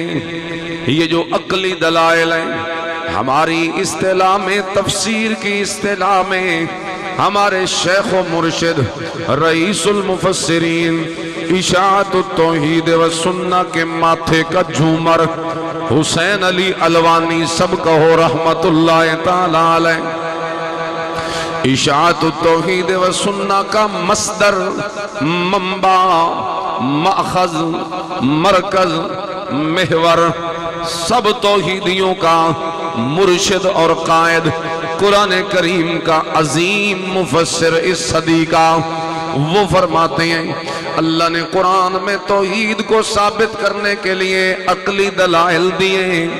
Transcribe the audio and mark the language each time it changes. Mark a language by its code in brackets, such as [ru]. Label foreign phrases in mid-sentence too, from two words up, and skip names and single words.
[ur] یہ جو عقلی دلائل ہیں ہماری اصطلاح میں، تفسیر کی اصطلاح میں، ہمارے شیخ و مرشد رئیس المفسرین اشاعت التوحید و سنہ کے ماتھے کا جھومر حسین علی الوانی سب کہو [ar] رحمت اللہ تعالی علیہ، [ur] اشاعت التوحید و سنہ کا مصدر، منبع، مأخذ، مرکز، محور، سب توحیدیوں کا مرشد اور قائد، قرآن کریم کا عظیم مفسر اس صدی کا، وہ فرماتے ہیں اللہ نے قرآن میں توحید کو ثابت کرنے کے لیے عقلی دلائل دیے ہیں۔